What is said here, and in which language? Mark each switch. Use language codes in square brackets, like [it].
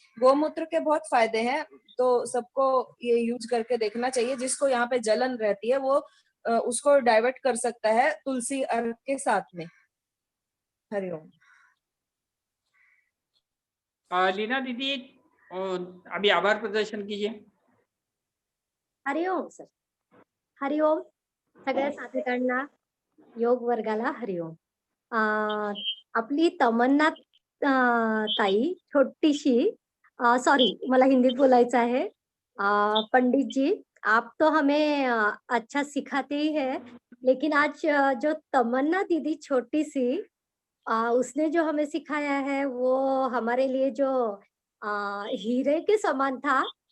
[hi] गोमूत्र के बहुत फायदे हैं, तो सबको ये यूज करके देखना चाहिए. जिसको यहाँ पे जलन रहती है वो उसको डाइवर्ट कर सकता है तुलसी अर्क के साथ में. हरिओम. लीना दीदी अभी आभार प्रदर्शन कीजिए. हरिओम सर. [mr] हरिओम सगळ्या साथीदारांना, योग वर्गाला हरिओम. आपली तमन्ना ताई छोटीशी, सॉरी मला हिंदीत बोलायचं आहे. [hi] पंडित जी, आप तो हमें अच्छा सिखाते ही है, लेकिन आज जो तमन्ना दीदी छोटी सी, उसने जो हमें सिखाया है वो हमारे लिए जो हीरे के समान था.